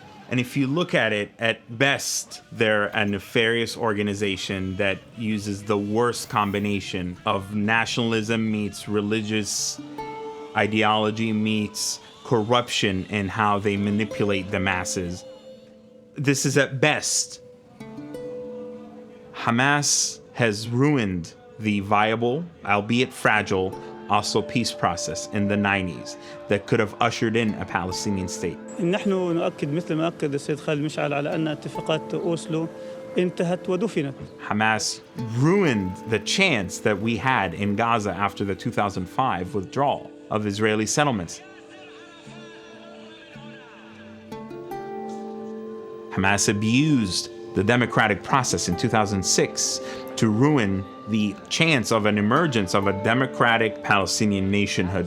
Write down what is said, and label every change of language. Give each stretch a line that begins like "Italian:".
English: And if you look at it, at best, they're a nefarious organization that uses the worst combination of nationalism meets religious ideology meets corruption in how they manipulate the masses. This is at best. Hamas has ruined the viable, albeit fragile, Oslo peace process in the 90s that could have ushered in a Palestinian state.
Arabic: نحن نؤكد مثل ما أكد السيد خالد مشعل على أن اتفاقات أوسلو انتهت ودفنت.
English: Hamas ruined the chance that we had in Gaza after the 2005 withdrawal of Israeli settlements. Hamas abused the democratic process in 2006 to ruin the chance of an emergence of a democratic Palestinian nationhood.